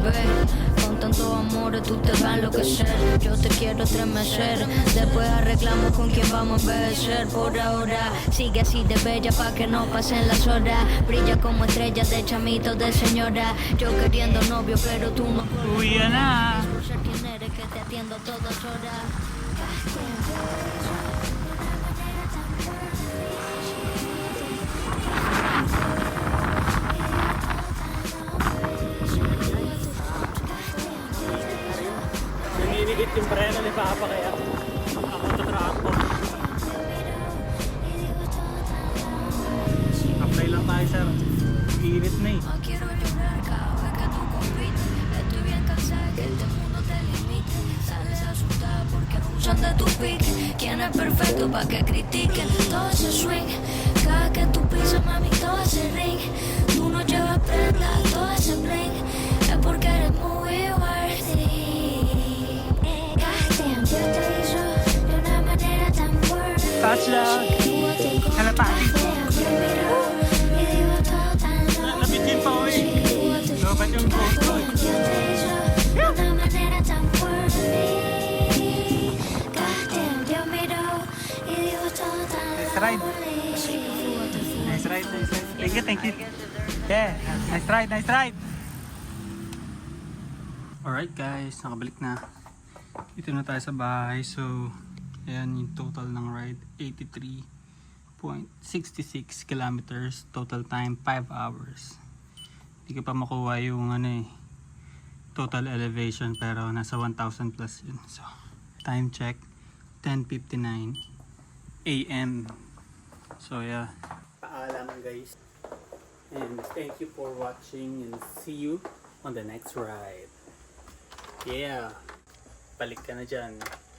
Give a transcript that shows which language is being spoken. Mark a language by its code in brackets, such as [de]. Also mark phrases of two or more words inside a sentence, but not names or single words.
[es] Con tanto amor tú te vas a enloquecer. Yo te quiero estremecer. Después arreglamos con quién vamos a envejecer. Por ahora sigue así de bella pa' que no pasen las horas. Brilla como estrella de chamito de señora. Yo queriendo novio pero tú no. [tl] Uwi na! [es] Por ser quien eres que te atiendo a todas horas. [tl] Naninikit yung preno ni Papa kaya ako tatrapo. Apply lang tayo sir. Init na eh. [es] No quiero llorar cada vez que tú compites. Estoy bien cansada que este mundo te limite. Sales asustada porque abusan de tu pique. ¿Quién es perfecto pa' que critiquen? Todo ese swing, cada que tú pisas mami todo ese ring. Tú no llevas prenda, todo ese bling. Es porque eres muy worthy. [en] Goddamn, [es] yo te hizo de una manera tan worthy. [en] Touchdown! [tl] Kalapati! Nabitin pa ko eh. Dapat yung post ko eh. [en] Nice ride. Nice ride, nice ride. Thank you, thank you. Yeah, nice ride, nice ride. Alright guys, [tl] nakabalik na. Dito na tayo sa bahay. So, ayan yung total ng ride. 83.66 kilometers. [en] Total time 5 hours. [tl] Hindi ko pa makuha yung total elevation pero nasa 1,000 plus yun. [en] So, time check 10:59 AM. So yeah. Paalam guys. And thank you for watching and see you on the next ride. Yeah. [tl] Balik ka na dyan.